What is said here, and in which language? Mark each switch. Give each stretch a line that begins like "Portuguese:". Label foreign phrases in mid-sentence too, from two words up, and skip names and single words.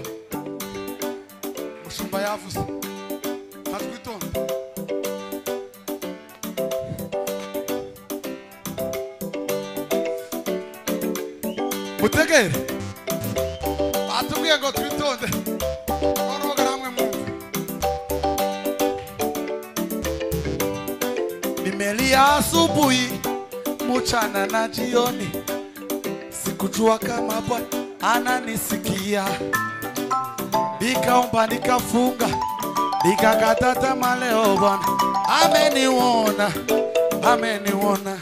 Kinyarwanda: Mushumba yavuze. Hatwitonda. Mutegere. Atubwiye ngo twitonde. Oroga hamwe mu.
Swahili: Nimelia asubuhi, mchana na jioni. Sikujua kama Bwana ananisikia. Nikaomba nikafunga, nikakata tamaa leo Bwana ameniona, ameniona.